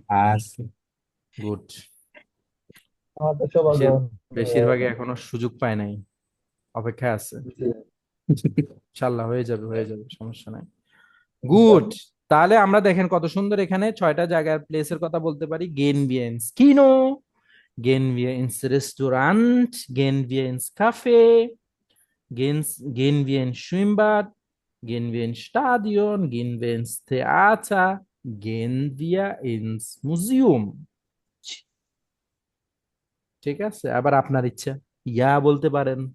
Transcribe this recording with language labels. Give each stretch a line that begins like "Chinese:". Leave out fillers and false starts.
Bangla: আছে গুড। আমার তো সৌভাগ্য। বেশিরভাগই এখনো সুযোগ পায় নাই, অপেক্ষায় আছে। ইনশাল্লাহ হয়ে যাবে, হয়ে যাবে, সমস্যা নাই। গুড। তাহলে আমরা দেখেন কত সুন্দর এখানে 6টা জায়গার প্লেসের কথা বলতে পারি।
German: গেন wir ins Kino, gehen wir ins Restaurant, gehen wir ins Café, gehen wir ins Schwimmbad, gehen wir ins Stadion, gehen wir ins Theater, gehen wir ins Museum।
Bangla: ঠিক আছে, আবার আপনার ইচ্ছা, ইয়া বলতে পারেন।